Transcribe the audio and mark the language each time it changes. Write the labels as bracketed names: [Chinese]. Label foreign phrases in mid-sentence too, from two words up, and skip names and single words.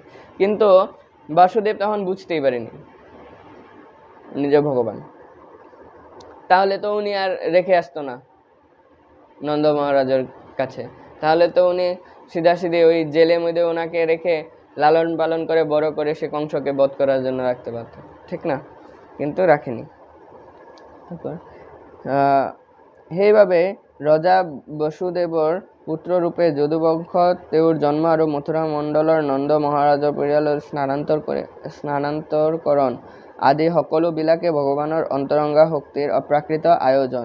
[Bangla] কিন্তু বাসুদেব তখন বুঝতেই পারেনি নিজে ভগবান, তাহলে তো উনি আর রেখে আসতো না নন্দ মহারাজের কাছে, তাহলে তো উনি সিধাসিধি ওই জেলের মধ্যে ওনাকে রেখে লালন পালন করে বড় করে সে কংসকে বধ করার জন্য রাখতে পারত, ঠিক না? কিন্তু রাখেনি। [Assamese] সেইবাবে ৰজা বসুদেৱৰ পুত্ৰৰূপে যদুবংশ তেওঁৰ জন্ম আৰু মথুৰা মণ্ডলৰ নন্দ মহাৰাজৰ পৰিয়ালৰ স্থানান্তৰকৰণ আদি সকলোবিলাকে ভগৱানৰ অন্তৰঙ্গা শক্তিৰ অপ্ৰাকৃত আয়োজন।